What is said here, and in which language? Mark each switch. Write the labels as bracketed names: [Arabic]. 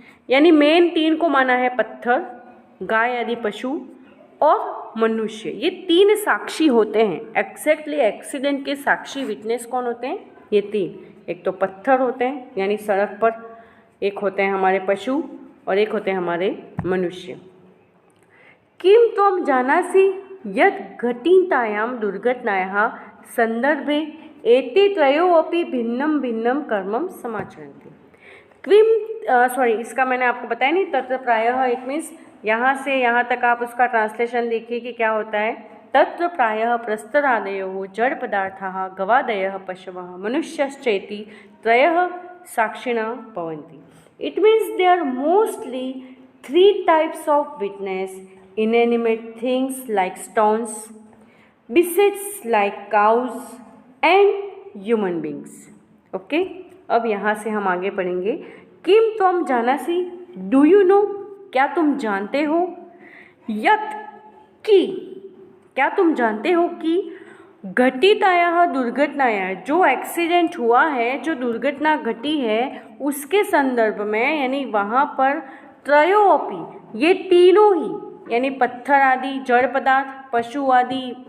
[Hindi] यानी मेन तीन को माना है पत्थर, गाय आदि पशु और मनुष्य। ये तीन साक्षी होते हैं, एग्जैक्टली एक्सीडेंट के साक्षी विटनेस कौन होते हैं? ये तीन, एक तो पत्थर होते हैं यानी सड़क पर, एक होते हैं हमारे पशु और एक होते हैं हमारे मनुष्य। [Sanskrit] किम त्वं जानासि यत् घटितायां दुर्घटनायाः संदर्भे एते त्रयोऽपि भिन्नं भिन्नं कर्मं समाचरन्ति। [Hindi] इसका मैंने आपको बताया नहीं, [Sanskrit] तत्र प्रायः [English] it means [Hindi] यहाँ से यहाँ तक आप उसका ट्रांसलेशन देखिए कि क्या होता है। [Sanskrit] तत्र प्रायः प्रस्तरादयो जड़ पदार्थाः गवादयः पशवः मनुष्यश्चेति त्रयः साक्षिणः भवन्ति। [English] It means they are mostly three types of witness, inanimate things like stones, beasts like cows and human beings. [Hindi] Okay, अब यहाँ से हम आगे पढ़ेंगे। [Sanskrit] किम त्वं जानासि, [English] do you know, [Hindi] क्या तुम जानते हो, यत् की, क्या तुम जानते हो कि [Sanskrit] घटितायाः दुर्घटनायाः, [Hindi] जो एक्सीडेंट हुआ है, जो दुर्घटना घटी है उसके संदर्भ में, यानी वहाँ पर त्रयोऽपि, ये तीनों ही यानी पत्थर आदि जड़ पदार्थ, पशु आदि